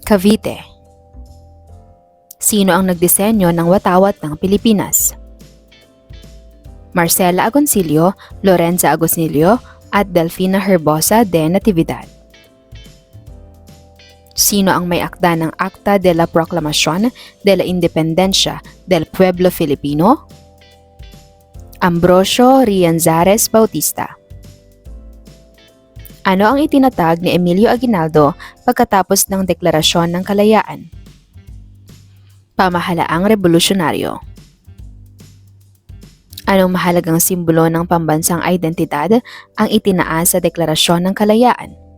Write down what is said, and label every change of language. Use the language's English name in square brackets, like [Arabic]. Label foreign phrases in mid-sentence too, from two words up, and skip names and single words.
[Filipino] Cavite. Sino ang nagdisenyo ng watawat ng Pilipinas? Marcela Agoncillo, Lorenza Agoncillo, at Delfina Herbosa de Natividad. Sino ang may akda ng Acta de la Proclamación de la Independencia del Pueblo Filipino? Ambrosio Rianzares Bautista. Ano ang itinatag ni Emilio Aguinaldo pagkatapos ng Deklarasyon ng Kalayaan? Pamahalaang revolusyonaryo. Anong mahalagang simbolo ng pambansang identidad ang itinaas sa Deklarasyon ng Kalayaan?